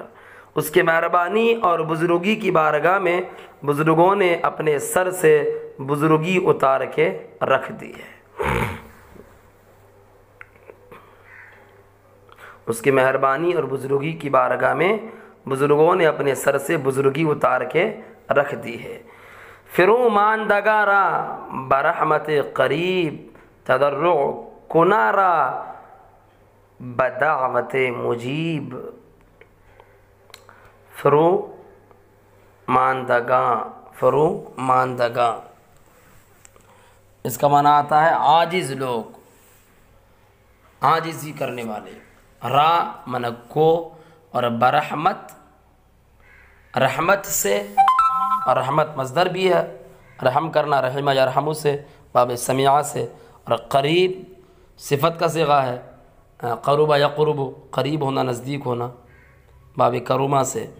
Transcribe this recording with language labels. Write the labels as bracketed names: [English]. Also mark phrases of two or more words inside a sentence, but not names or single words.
[Urdu] اس کے مہربانی اور بزرگی کی بارگاہ میں بزرگوں نے اپنے سر سے بزرگی اتار کے رکھ دی ہے. اس کی مہربانی اور بزرگی کی بارگاہ میں بزرگوں نے اپنے سر سے بزرگی اتار کے رکھ دی ہے. [Persian] فرو ماندگارا برحمت قریب تضرع کنارا بدعوت مجیب. فرو ماندگاں [Urdu] اس کا معنی آتا ہے عاجز لوگ، عاجزی کرنے والے. را من کو، اور برحمت رحمت سے، اور رحمت مصدر بھی ہے، رحم کرنا [Arabic] رحمہ یرحمو [Urdu] سے باب سمیعہ سے، اور قریب صفت کا صیغہ ہے [Arabic] قرب یقرب، [Urdu] قریب ہونا، نزدیک ہونا، باب کرما سے.